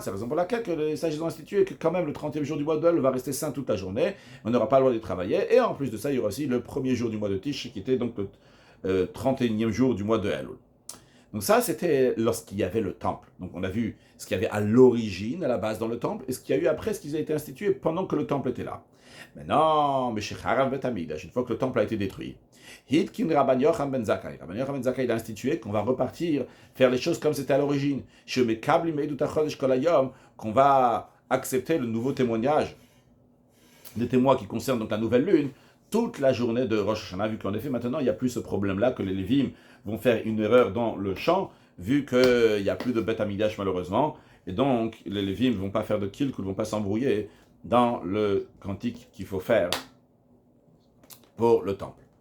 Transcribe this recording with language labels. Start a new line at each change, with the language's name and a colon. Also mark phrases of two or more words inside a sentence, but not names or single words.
French: C'est la raison pour laquelle que les sages ont institué que quand même le 30e jour du mois d'Elul va rester saint toute la journée, on n'aura pas le droit de travailler, et en plus de ça, il y aura aussi le premier jour du mois de Tish, qui était donc le 31e jour du mois de Elul. Donc ça, c'était lorsqu'il y avait le temple. Donc on a vu ce qu'il y avait à l'origine, à la base dans le temple, et ce qu'il y a eu après, ce qui a été institué pendant que le temple était là. Maintenant, une fois que le temple a été détruit,
Hebrew: התקין רבן יוחנן בן זכאי.
French: Rabban Yochanan ben Zakkai, il a institué qu'on va repartir, faire les choses comme c'était à l'origine. Qu'on va accepter le nouveau témoignage des témoins qui concernent donc la nouvelle lune, toute la journée de Rosh Hashanah, vu qu'en effet, maintenant, il n'y a plus ce problème-là que les Lévim vont faire une erreur dans le chant, vu qu'il n'y a plus de Beth Amidash malheureusement, et donc les Lévim ne vont pas faire de kilkul, ne vont pas s'embrouiller dans le cantique qu'il faut faire pour le temple.